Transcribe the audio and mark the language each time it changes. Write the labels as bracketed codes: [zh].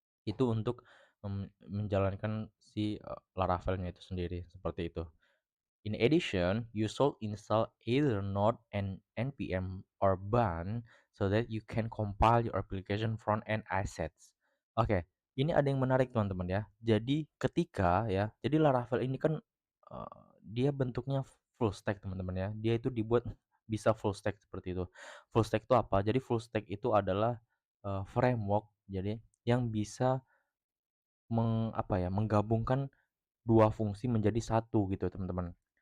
[id] Itu untuk, menjalankan si, Laravelnya itu sendiri, seperti itu. [en] In addition, you should install either Node and npm or Bun so that you can compile your application front-end assets. [id] Oke, ini ada yang menarik teman-teman ya. Jadi Laravel ini kan, dia bentuknya full stack teman-teman ya. Dia itu dibuat bisa full stack seperti itu. Full stack itu apa? Jadi full stack itu adalah, framework jadi yang bisa menggabungkan 2 fungsi menjadi satu gitu teman-teman.